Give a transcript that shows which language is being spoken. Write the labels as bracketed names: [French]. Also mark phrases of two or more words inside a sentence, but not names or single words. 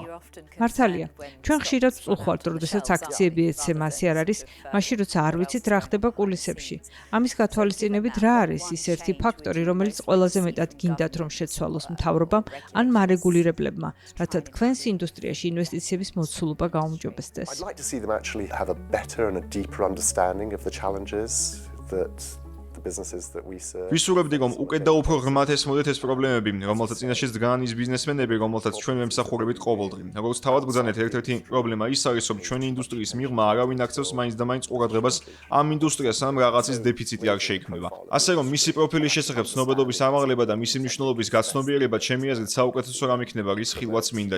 [Georgian] მართალია, ჩვენ ხშირად ვწუხართ, როდესაც აქციები ეცემასი არ არის, მაშინ როცა არ ვიცით რა ხდება კულისებში. ამის გათვალისწინებით რა არის ის ერთი ფაქტორი, რომელიც ყველაზე მეტად გინდათ რომ შეცვალოს მთავრობამ ან მარეგულირებლებმა, რათა თქვენს ინდუსტრიაში ინვესტიციების მოცულობა გაუმჯობესდეს. [English] I'd like to see them actually have a better and a deeper understanding of the challenges that the businesses that we serve. [Georgian] ვისურვებდი, რომ უკეთ და უფრო ღრმად ესმოდეთ ეს პრობლემები, რომელთა წინაშეც დგან ის ბიზნესმენები, რომელთაც ჩვენ ვემსახურებით ყოველდღე. როგორც თავად ბრძანეთ, ერთ-ერთი პრობლემა ის არის, რომ ჩვენი ინდუსტრიის მიღმა არავინ აქცევს მაინც და მაინც ყურადღებას ამ ინდუსტრიას, ამ რაღაცის დეფიციტი არ შეიქმნება. ასე რომ მისი პროფილის შესახებ ცნობადობის ამაღლება და მისი მნიშვნელობის გაცნობიერება, ჩემი აზრით, საუკეთესო რამ იქნება, რის ხილვაც მინდა.